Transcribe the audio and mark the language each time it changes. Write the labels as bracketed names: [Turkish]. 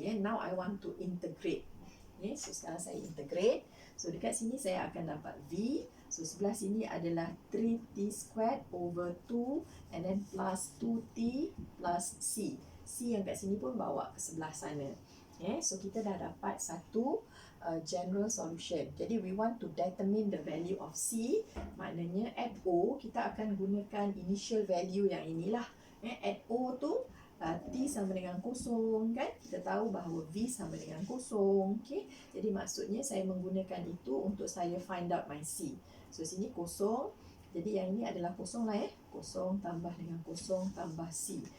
[English] Now I want to integrate. So [Malay] sekarang saya [English] integrate. [Malay] So dekat sini saya akan dapat V. So sebelah sini adalah [English] 3t squared over 2 and then plus 2t plus C. [Malay] C yang kat sini pun bawa ke sebelah sana. So kita dah dapat satu general solution. [English] Jadi we want to determine the value of C. [Malay] Maknanya at O kita akan gunakan initial value yang inilah. At O tu T sama dengan kosong kan. Kita tahu bahawa V sama dengan kosong. Jadi maksudnya saya menggunakan itu untuk saya [English] find out my C. [Malay] So sini kosong. Jadi yang ini adalah kosong lah. Kosong tambah dengan kosong tambah C.